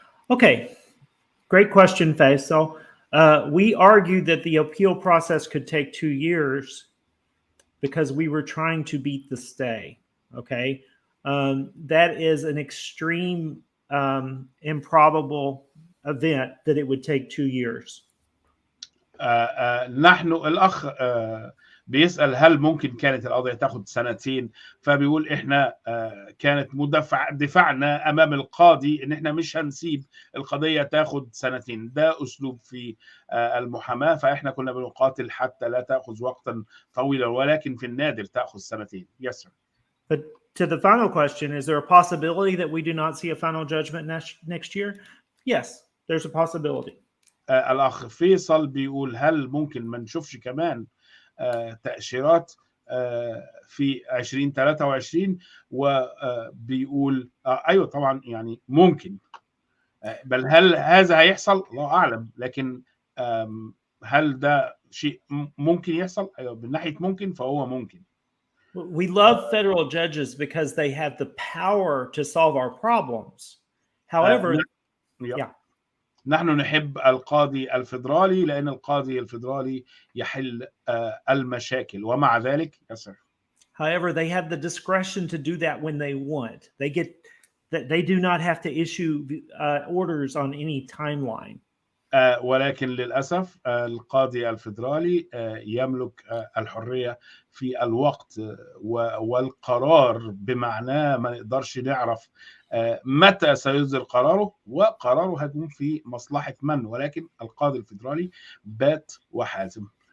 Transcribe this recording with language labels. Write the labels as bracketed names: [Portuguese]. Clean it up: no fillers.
[English] Okay, great question, Faisal. We argued that the appeal process could take 2 years because we were trying to beat the stay. Okay, that is an extreme, improbable event that it would take 2 years. [Arabic] نحن الأخ بيسأل هل ممكن كانت القضية تاخد سنتين، فبيقول إحنا كانت دفاعنا أمام القاضي إن إحنا مش هنسيب القضية تاخد سنتين. ده أسلوب في المحاماة، فإحنا كنا بنقاتل حتى لا تأخذ وقتا طويلا، ولكن في النادر تأخذ سنتين. [English] Yes, sir. But to the final question, is there a possibility that we do not see a final judgment next year? Yes, there's a possibility. [Arabic] الأخ فيصل بيقول هل ممكن ما نشوفش كمان تأشيرات في 2023؟ وبيقول أيوة طبعا يعني ممكن، بل هل هذا هيحصل؟ الله أعلم، لكن هل ده شيء ممكن يحصل؟ أيوة من ناحية ممكن فهو ممكن. [English] We love federal judges because they have the power to solve our problems. However, yeah. [Arabic] نحن نحب القاضي الفيدرالي لأن القاضي الفيدرالي يحل المشاكل، ومع ذلك [English] yes, sir. However, they have the discretion to do that when they want. They do not have to issue orders on any timeline. [Arabic] ولكن للأسف القاضي الفيدرالي يملك الحرية في الوقت والقرار، بمعنى ما نقدرش نعرف متى سيصدر قراره، وقراره هيكون في مصلحة من، ولكن القاضي الفيدرالي بات وحازم.